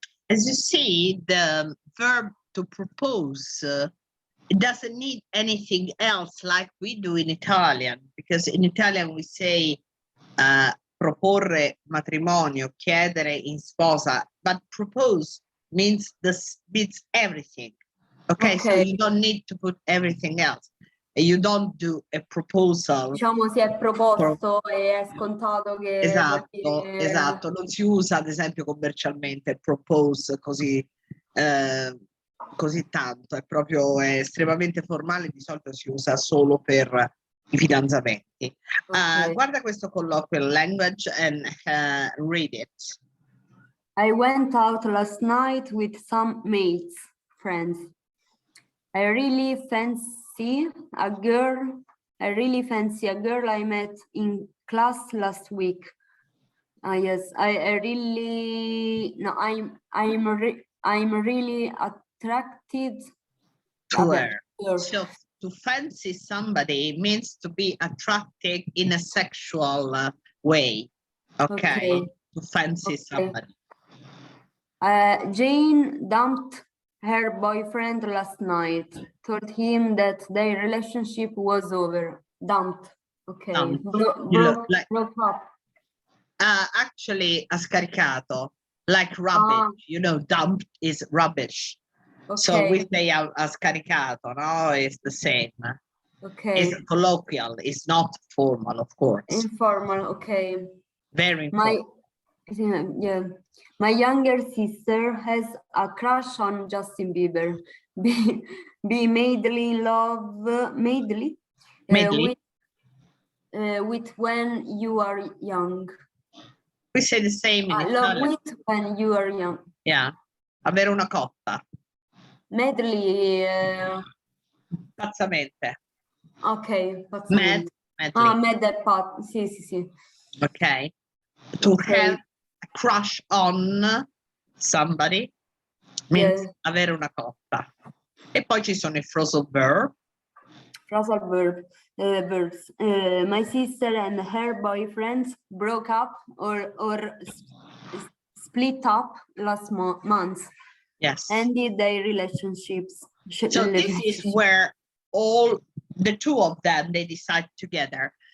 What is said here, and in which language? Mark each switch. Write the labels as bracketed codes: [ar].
[en] As you see, the verb to propose, it doesn't need anything else like we do in Italian, because in Italian we say [it] proporre matrimonio, chiedere in sposa, [en] but propose means everything. Okay, so you don't need to put everything else. You don't do a proposal. [it] Diciamo si è proposto e è scontato che Esatto, vuol dire... esatto. Non si usa ad esempio commercialmente propose così, così tanto, è proprio estremamente formale, di solito si usa solo per i fidanzamenti. Guarda questo [en] colloquial language and read it. I went out last night with some mates, friends. I really fancy a girl I met in class last week. Yes, I'm really attracted to her. So to fancy somebody means to be attracted in a sexual way. Okay. To fancy somebody. Jane dumped her boyfriend last night, told him that their relationship was over. Dumped. Okay. Broke up. Actually, [it] ha scaricato, [en] like rubbish. You know, dumped is rubbish. Okay. So we say [it] ha scaricato, [en] no? It's the same. Okay. It's colloquial. It's not formal, of course. Informal. Okay. Very informal. My younger sister has a crush on Justin Bieber. Be madly in love, with when you are young. We say the same in love Italian. with when you are young. [it] Yeah, avere una cotta. [en] Madly. [it] Pazzamente. Ok, pazzamente. [en] Madly. [it] Sì. [en] Ok. To have a crush on somebody means [it] avere una cotta. E poi ci sono i phrasal verbs. [en] My sister and her boyfriend broke up or split up last month. Yes. Ended their relationships. So this is where all the two of them, they decide together.